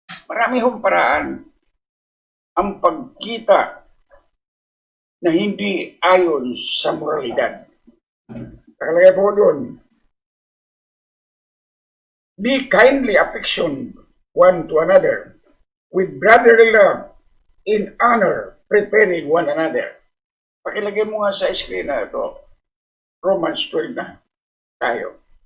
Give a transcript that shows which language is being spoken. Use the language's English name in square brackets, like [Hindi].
[Filipino] Marami hong paraan ang pagkita na hindi ayon sa moralidad. Nakalagay po doon, [English] be kindly affectioned one to another with brotherly love, in honor, preparing one another. [Filipino] Pakilagay mo nga sa screen na ito, Romans 12 na tayo.